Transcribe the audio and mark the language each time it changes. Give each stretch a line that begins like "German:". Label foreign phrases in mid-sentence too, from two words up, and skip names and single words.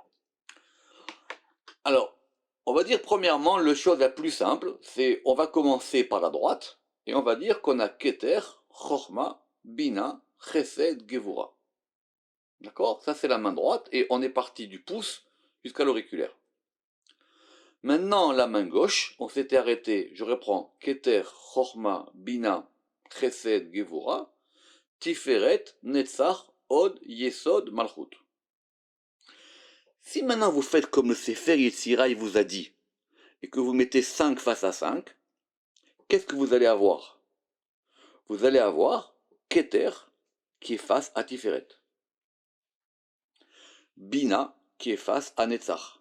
French: Alors, on va dire premièrement, la chose la plus simple, c'est on va commencer par la droite et on va dire qu'on a Keter, Chochma, Bina, Chesed, Gevura. D'accord? Ça c'est la main droite et on est parti du pouce jusqu'à l'auriculaire. Maintenant, la main gauche, on s'était arrêté, je reprends, Keter, Chochma, Bina, Chesed, Gevura, Tiferet, Netzach, Od, Yesod, Malchut. Si maintenant vous faites comme le Sefer Yetzirah vous a dit, et que vous mettez 5 face à 5, qu'est-ce que vous allez avoir? Vous allez avoir Keter qui est face à Tiferet. Bina qui est face à Netzach.